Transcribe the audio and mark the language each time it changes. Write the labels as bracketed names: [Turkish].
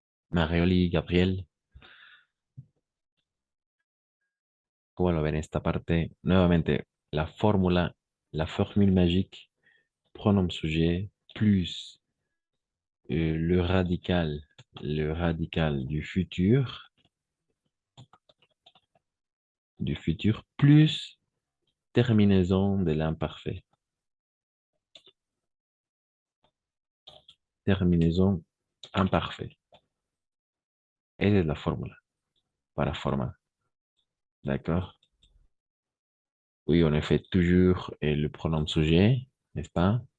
[Spanish] Marioli, Gabriel, ¿cómo lo ven esta parte? Nuevamente, [French] la formule magique, pronom sujet, plus le radical du futur, plus terminaison de l'imparfait. Terminaison imparfait. [Spanish] Esa es la fórmula para formar. [French] D'accord? Oui, on a fait toujours le pronom sujet, n'est-ce pas?